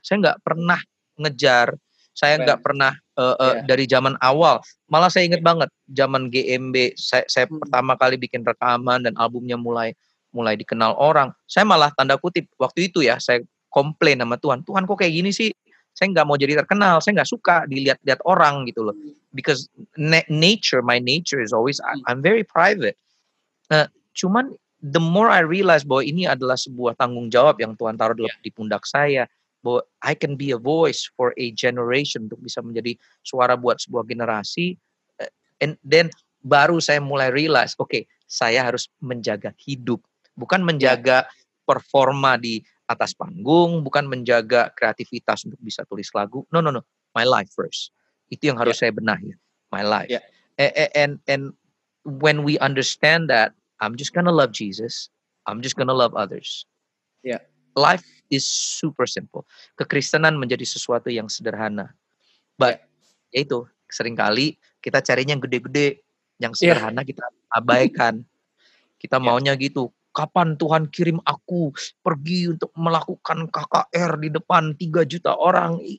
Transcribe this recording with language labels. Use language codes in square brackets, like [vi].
[id] Saya nggak pernah ngejar. Saya nggak pernah dari zaman awal. Malah saya ingat banget zaman GMB, saya pertama kali bikin rekaman dan albumnya mulai dikenal orang. Saya malah tanda kutip waktu itu ya, saya komplain sama Tuhan. Tuhan kok kayak gini sih? Saya nggak mau jadi terkenal, saya nggak suka dilihat-lihat orang gitu loh. [en] Because my nature is always, I'm very private. [id] Cuman [en] the more I realize [id] bahwa ini adalah sebuah tanggung jawab yang Tuhan taruh di pundak saya, bahwa [en] I can be a voice for a generation, [id] untuk bisa menjadi suara buat sebuah generasi. [en] And then [id] baru saya mulai realize, saya harus menjaga hidup, bukan menjaga performa di atas panggung, bukan menjaga kreativitas untuk bisa tulis lagu. [en] No. My life first. [id] Itu yang harus saya benahi. [en] My life. And when we understand that, I'm just gonna love Jesus. I'm just gonna love others. Life is super simple. [id] Kekristenan menjadi sesuatu yang sederhana. But itu seringkali kita carinya yang gede-gede, yang sederhana kita abaikan. Kita maunya gitu. Kapan Tuhan kirim aku pergi untuk melakukan KKR di depan 3 juta orang?